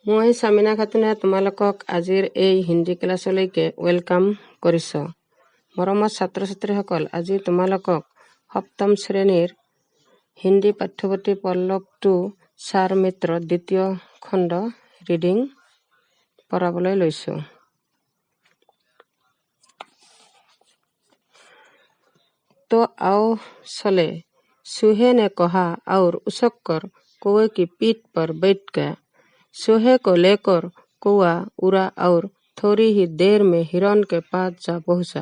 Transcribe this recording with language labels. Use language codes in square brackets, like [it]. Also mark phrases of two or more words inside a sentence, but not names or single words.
[as] মই সামিনা খাতুনে তোমালোকক আজিৰ এই হিন্দী ক্লাছলৈকে ৱেলকাম কৰিছোঁ। মৰমৰ ছাত্ৰ ছাত্ৰীসকল, আজি তোমালোকক সপ্তম শ্ৰেণীৰ হিন্দী পাঠ্যপুথি পল্লৱ 2 চাৰ মিত্ৰ দ্বিতীয় খণ্ড ৰিডিং পঢ়াবলৈ লৈছোঁ। [hi] तो आओ चले, सूहे ने कहा और उछलकर कौवे की पीठ पर बैठ गया। सूहे को लेकर कौवा उड़ा और थोड़ी ही देर में हिरन के पास जा पहुंचा।